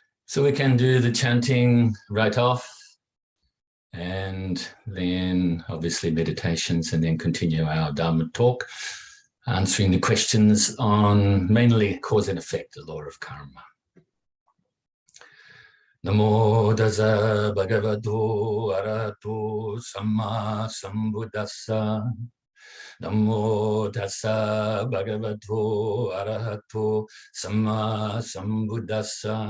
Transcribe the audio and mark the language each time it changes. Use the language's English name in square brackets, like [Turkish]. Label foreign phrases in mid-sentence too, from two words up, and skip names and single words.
[English] So we can do the chanting right off, and then obviously meditations, and then continue our Dharma talk, answering the questions on mainly cause and effect, the law of karma. [Pali] Namo Tassa Bhagavato ArahatoSammaSambuddhassa. Namo Tassa Bhagavato ArahatoSammaSambuddhassa.